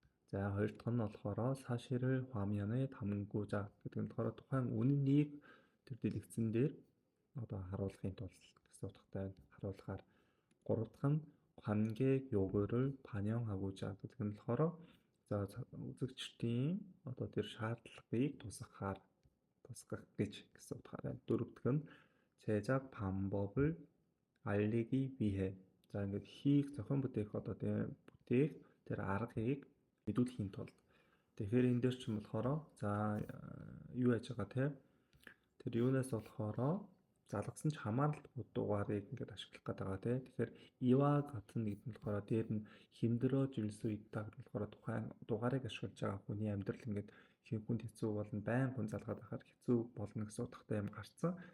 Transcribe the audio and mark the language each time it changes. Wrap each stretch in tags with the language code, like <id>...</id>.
<mn>За, хоёр дахь нь болохоор</mn> <ko>사실을 화면에 담고자</ko> <mn>гэдэг нь болохоор тухайн үннийг тэр дэлгэцэн дээр одоо харуулахын тулд гэсэн утгатай харуулахаар. Гурав дахь нь</mn> <ko>관객 요구를 반영하고자</ko> <mn>гэдэг нь болохоор за үзэгчдийн одоо тэр шаардлагыг тусгах гэж гэсэн утгаарай. Дөрөв дахь нь</mn> <ko>제작 방법을 알리기 위해.</ko> <mn>За, ингээд хийх зохион бүтээх одоо бүтээх тэр аргыг мэдүүлэхийн тулд. Тэгэхээр энэ дээр ч юм болохоор за юу яаж байгаа тэр юунаас болохоор залгасан ч хамааралгүй дугаарыг ингээд ашиглах гэдэг байгаа Тэгэхээр</mn> <ko>이와 같은</ko> <mn>гэдэг нь болохоор дээр нь</mn> <ko>힘들어질 수 있다</ko> <mn>гэдэг нь болохоор тухайн дугаарыг ашиглаж байгаа хүний амьдрал ингээд хүнд хэцүү болно, байн хүн залгаад байхаар хэцүү болно гэсэн утгатай юм гарцсан.</mn>